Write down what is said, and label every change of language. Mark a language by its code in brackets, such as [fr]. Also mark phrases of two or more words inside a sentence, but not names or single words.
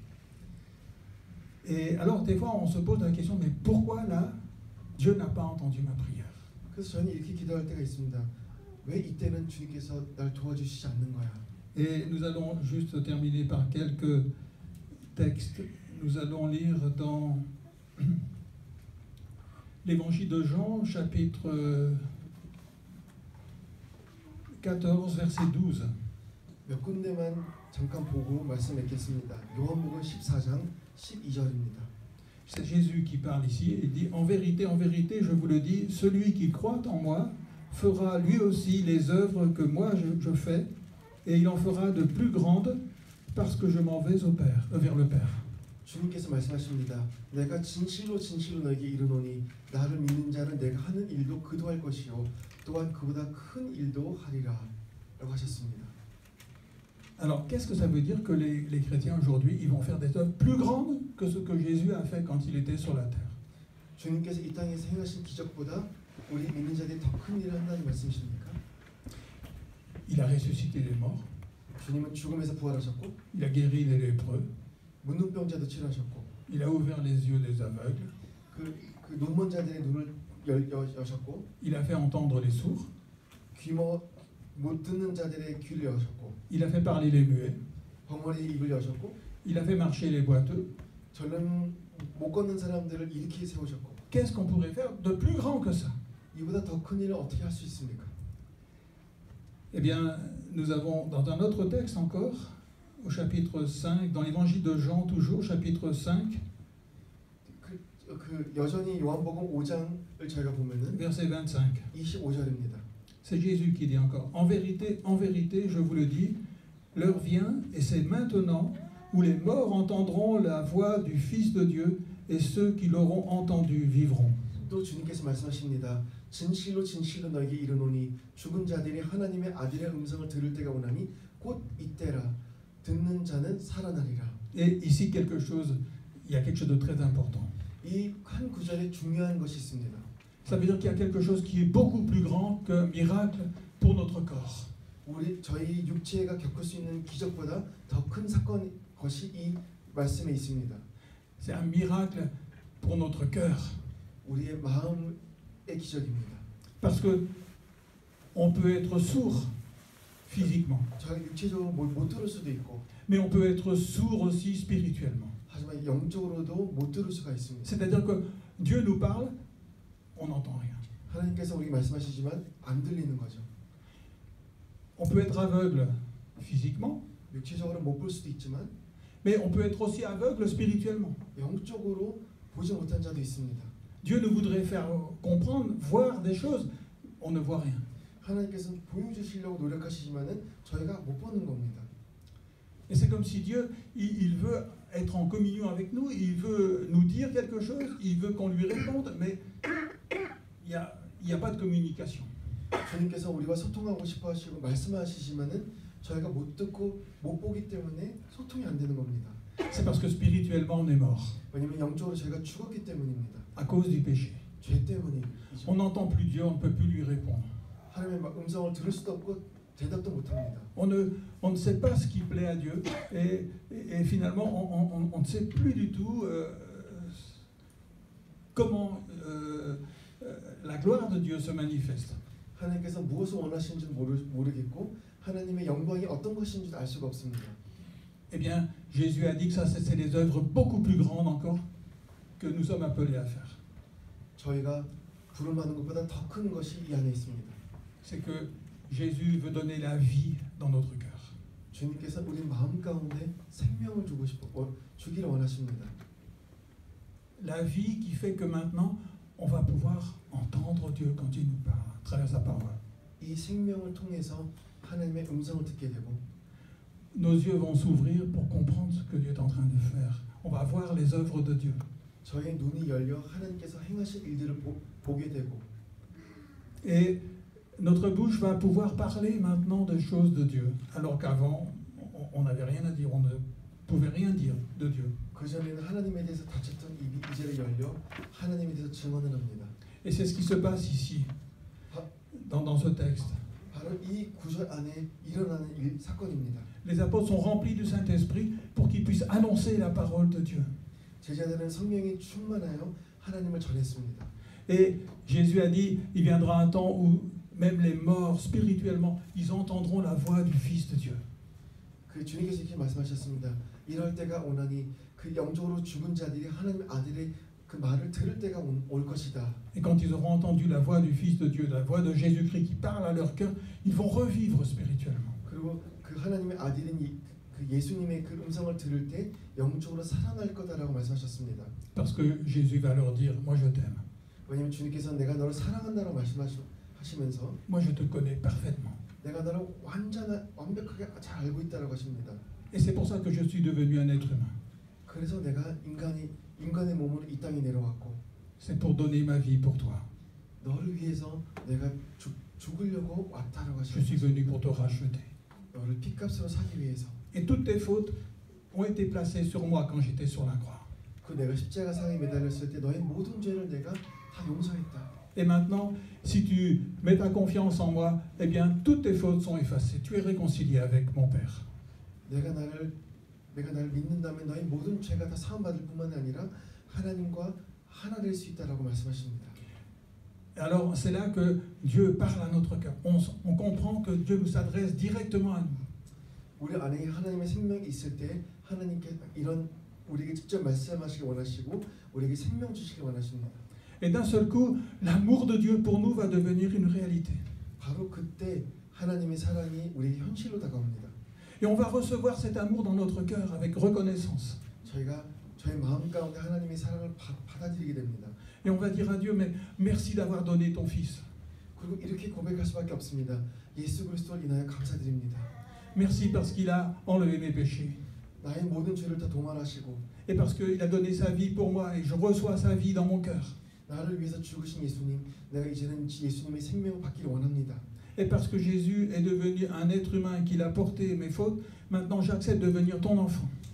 [fr] Et alors, des fois, on se pose la question, mais pourquoi là, Dieu n'a pas entendu ma prière? [ko] 그래서 저는 이렇게 기도할 때가 있습니다. 왜 이때는 주님께서 날 도와주시지 않는 거야? [fr] Et nous allons juste terminer par quelques textes. Nous allons lire dans l'Évangile de Jean, chapitre 14, verset 12. [ko] 몇 군데만 잠깐 보고 말씀 맺겠습니다. 요한복음 14장 12절입니다. [fr] C'est Jésus qui parle ici. Il dit, en vérité, je vous le dis, celui qui croit en moi fera lui aussi les œuvres que moi je fais, et il en fera de plus grandes, parce que je m'en vais au Père, vers le Père. [ko] 주님께서 말씀하십니다. 내가 진실로 너에게 이르노니 나를 믿는 자는 내가 하는 일도 그도 할 것이요 또한 그보다 큰 일도 하리라 라고 하셨습니다. [fr] Alors, qu'est-ce que ça veut dire que les chrétiens aujourd'hui, ils vont faire des œuvres plus grandes que ce que Jésus a fait quand il était sur la terre? [ko] 주님께서 이 땅에서 행하신 기적보다 우리 믿는 자들이 더 큰 일을 한다는 말씀이십니까? [fr] Il a ressuscité les morts, [ko] 주님은 죽음에서 부활하셨고 [fr] il a guéri les lépreux, [ko] 문둥병자도 치료하셨고 [fr] il a ouvert les yeux des aveugles, [ko] 그 눈먼 자들의 눈을 여셨고 [fr] il a fait entendre les sourds, [ko] 못 듣는 자들의 귀를 여셨고 [fr] il a fait parler les muets, [ko] 벙어리의 입을 여셨고 [fr] il a fait marcher les boiteux. [ko] 절름 못 걷는 사람들을 일으키 세우셨고 [fr] Qu'est-ce qu'on pourrait faire de plus grand que ça? [ko] 이보다 더 큰 일을 어떻게 할 수 있습니까? [fr] Eh bien, nous avons dans un autre texte encore, au chapitre 5, dans l'évangile de Jean toujours, chapitre 5, [ko] 여전히 요한복음 5장을 저희가 보면은 [fr] verset 25. [ko] 25절입니다. [fr] C'est Jésus qui dit encore, en vérité, je vous le dis, l'heure vient, et c'est maintenant, où les morts entendront la voix du Fils de Dieu, et ceux qui l'auront entendu vivront. [ko] 또 주님께서 말씀하십니다. 진실로 너에게 이르노니 죽은 자들이 하나님의 아들의 음성을 들을 때가 오나니 곧 이때라. 듣는 자는 살아나리라. [fr] Et ici, il y a quelque chose de très important. [ko] 이 한 구절에 중요한 것이 있습니다. [fr] Ça veut dire qu'il y a quelque chose qui est beaucoup plus grand qu'un miracle pour notre corps. [ko] 저희 육체가 겪을 수 있는 기적보다 더 큰 사건 것이 이 말씀에 있습니다. [fr] C'est un miracle pour notre cœur. [ko] 우리의 마음의 기적입니다. [fr] Parce que on peut être sourd physiquement, [ko] 저희 육체적으로 못 들을 수도 있고, [fr] mais on peut être sourd aussi spirituellement. [ko] 하지만 영적으로도 못 들을 수가 있습니다. [fr] C'est-à-dire que Dieu nous parle, on n'entend rien. [ko] 하나님께서 우리에게 말씀하시지만 안 들리는 거죠. [fr] On peut être aveugle physiquement, [ko] 육체적으로 못 볼 수도 있지만, [fr] mais on peut être aussi aveugle spirituellement. [ko] 영적으로 보지 못한 자도 있습니다. [fr] Dieu nous voudrait faire comprendre, voir des choses, on ne voit rien. [ko] 하나님께서 보여주시려고 노력하시지만은 저희가 못 보는 겁니다. [fr] Et c'est comme si Dieu, il veut être en communion avec nous, il veut nous dire quelque chose, il veut qu'on lui réponde, mais il y a pas de communication. [ko] 주님께서 우리와 소통하고 싶어 하시고 말씀하시지만은 저희가 못 듣고 못 보기 때문에 소통이 안 되는 겁니다. [fr] C'est parce que spirituellement on est mort, [ko] 왜냐면 영적으로 저희가 죽었기 때문입니다. [fr] à cause du péché. [ko] 죄 때문이죠. [fr] On n'entend plus Dieu, on ne peut plus lui répondre. [ko] 하나님의 음성을 들을 수도 없고 대답도 못 합니다. [fr] On ne sait pas ce qui plaît à Dieu et finalement on ne sait plus du tout comment la gloire de Dieu se manifeste. [ko] 하나님께서 무엇을 원하시는지는 모르겠고 하나님의 영광이 어떤 것인지도 알 수가 없습니다. [fr] Eh bien, Jésus a dit que ça, c'est des œuvres beaucoup plus grandes encore que nous sommes appelés à faire. [ko] 저희가 부름하는 것보다 더 큰 것이 이 안에 있습니다. [fr] C'est que Jésus veut donner la vie dans notre cœur. [ko] 주님께서 우리 마음 가운데 생명을 주기를 원하십니다. [fr] La vie qui fait que maintenant on va pouvoir entendre Dieu quand il nous parle à travers sa parole. [ko] 이 생명을 통해서 하나님의 음성을 듣게 되고 [fr] nos yeux vont s'ouvrir pour comprendre ce que Dieu est en train de faire. On va voir les œuvres de Dieu. [ko] 저의 눈이 열려 하나님께서 행하실 일들을 보게 되고 [fr] Et notre bouche va pouvoir parler maintenant des choses de Dieu, alors qu'avant on n'avait rien à dire, on ne pouvait rien dire de Dieu. [ko] 그전에는 하나님에 대해서 다쳤던 입이 이제를 열려 하나님에 대해서 증언을 합니다. [fr] Et c'est ce qui se passe ici, dans ce texte. [ko] 바로 이 구절 안에 일어나는 사건입니다. [fr] Les apôtres sont remplis du Saint-Esprit pour qu'ils puissent annoncer la parole de Dieu. [ko] 제자들은 성령이 충만하여 하나님을 전했습니다. [fr] Et Jésus a dit, il viendra un temps où même les morts spirituellement, ils entendront la voix du Fils de Dieu. [ko] 그 주님께서 이렇게 말씀하셨습니다. 이럴 때가 오나니 그 영적으로 죽은 자들이 하나님 아들의 그 말을 들을 때가 올 것이다. [fr] Et quand ils auront entendu la voix du Fils de Dieu, la voix de Jésus-Christ qui parle à leur cœur, ils vont revivre spirituellement. [ko] 그리고 그 하나님의 아들인 그 예수님의 그 음성을 들을 때 영적으로 살아날 거다라고 말씀하셨습니다. [fr] Parce que Jésus va leur dire, moi je t'aime. [ko] 왜냐하면 주님께서 내가 너를 사랑한다라고 말씀하시면서 [fr] Moi je te connais parfaitement. [ko] 내가 너를 완벽하게 잘 알고 있다라고 하십니다. [fr] Et c'est pour ça que je suis devenu un être humain. [ko] 그래서 내가 인간의 몸으로 이 땅에 내려왔고 [fr] C'est pour donner ma vie pour toi. [ko] 너를 위해서 내가 죽으려고 왔다라고 [fr] Je suis [ko] 하십니다. [fr] venu pour te racheter. [ko] 너를 핏값으로 사기 위해서. [fr] Et toutes tes fautes ont été placées sur moi quand j'étais sur la croix. [ko] 그 내가 십자가 상에 매달렸을 때 너의 모든 죄를 내가 다 용서했다. [fr] Et maintenant, si tu mets ta confiance en moi, eh bien, toutes tes fautes sont effacées. Tu es réconcilié avec mon Père. [ko] 내가 나를 믿는다면 너의 모든 죄가 다 사함받을 뿐만 아니라 하나님과 하나 될 수 있다라고 말씀하십니다. [fr] Alors, c'est là que Dieu parle à notre cœur. On comprend que Dieu nous s'adresse directement à nous. [ko] 우리 안에 하나님의 생명이 있을 때 하나님께 이런 우리에게 직접 말씀하시기 원하시고 우리에게 생명 주시기 원하십니다. [fr] Et d'un seul coup, l'amour de Dieu pour nous va devenir une réalité. [ko] 바로 그때 하나님의 사랑이 우리에게 현실로 다가옵니다. [fr] Et on va recevoir cet amour dans notre cœur avec reconnaissance. [ko] 저희가 저희 마음 가운데 하나님의 사랑을 받아들이게 됩니다. [fr] Et on va dire à Dieu, mais merci d'avoir donné ton Fils. [ko] 그리고 이렇게 고백할 수밖에 없습니다. 예수 그리스도를 인하여 감사드립니다. [fr] Merci parce qu'il a enlevé mes péchés. [ko] 나의 모든 죄를 다 도말하시고 [fr] Et parce qu'il a donné sa vie pour moi et je reçois sa vie dans mon cœur. [ko] 나를 위해서 죽으신 예수님, 내가 이제는 예수님의 생명을 받기를 원합니다. [fr] Et parce que Jésus est devenu un être humain et qu'il a porté mes fautes, maintenant j'accepte de devenir ton enfant.